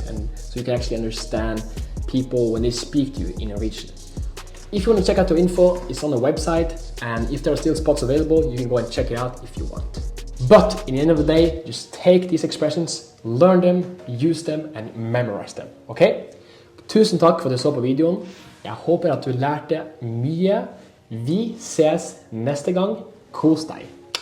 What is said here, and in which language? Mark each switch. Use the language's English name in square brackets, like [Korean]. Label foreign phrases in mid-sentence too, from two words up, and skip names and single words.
[English] And so you can actually understand people when they speak to you in Norwegian. If you want to check out the info, it's on the website. And if there are still spots available, you can go and check it out if you want. But in the end of the day, just take these expressions, learn them, use them, and memorize them, okay? [Norwegian] Tusen takk for at du så på videoen. Jeg håper at du lærte mye. Vi ses neste gang. Kos deg!